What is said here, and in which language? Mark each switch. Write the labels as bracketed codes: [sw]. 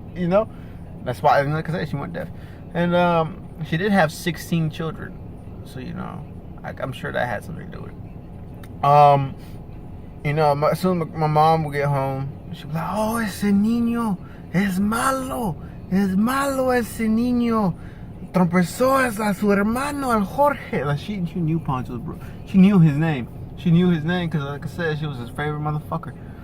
[en] You know, that's why, like I said, she went deaf. And she did have 16 children, so you know, I'm sure that had something to do with it. You know, as soon as my mom would get home, she'd be like, oh, [es] ese niño es malo ese niño. Trompezó a su hermano, al Jorge. [en] Like, she knew Poncho's bro. She knew his name. She knew his name because, like I said, she was his favorite motherfucker.